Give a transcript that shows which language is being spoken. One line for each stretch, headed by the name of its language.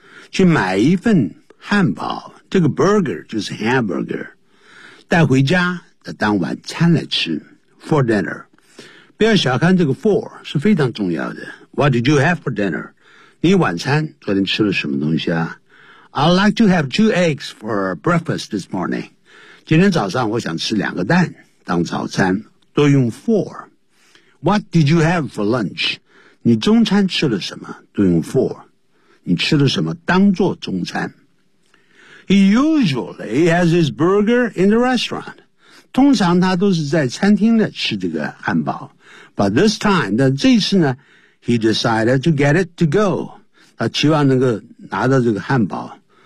Chinese: 去买一份汉堡，这个 burger 就是 hamburger, 带回家的当晚餐来吃
English: for dinner.
Chinese: 不要小看这个 for, 是非常重要的。
English: What did you have for dinner?
Chinese: 你晚餐昨天吃了什么东西啊？
English: I'd like to have two eggs for breakfast this morning.
Chinese: 今天早上我想吃两个蛋当早餐，都用 for.
English: What did you have for lunch?
Chinese: 你中餐吃了什么？都用
English: for.
Chinese: 你吃了什么当做中餐？
English: He usually has his burger in the restaurant.
Chinese: 通常他都是在餐厅里吃这个汉堡。
English: But this time,
Chinese: 但这次呢
English: he decided to get it to go.
Chinese: 他期望能够拿到这个汉堡。